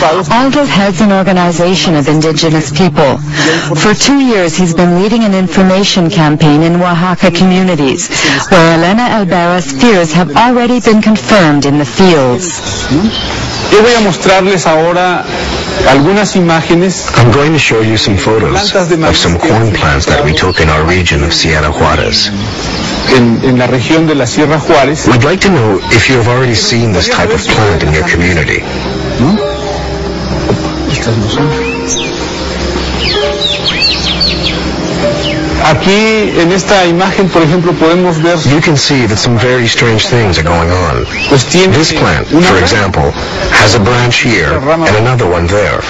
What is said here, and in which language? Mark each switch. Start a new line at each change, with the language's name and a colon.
English: Aldo heads an organization of indigenous people. For 2 years, he's been leading an information campaign in Oaxaca communities, where Elena Alberas' fears have already been confirmed in the fields.
Spanish: Yo voy a mostrarles ahora algunas imágenes.
English: I'm going to show you some photos of some corn plants that we took in our region of Sierra Juárez.
Spanish: En la región de la Sierra Juárez.
English: We'd like to know if you have already seen this type of plant in your community.
Spanish: Aquí en esta imagen, por ejemplo, podemos ver.
English: You can see that some very strange things are going on. This plant, for example, has a branch here and another one there.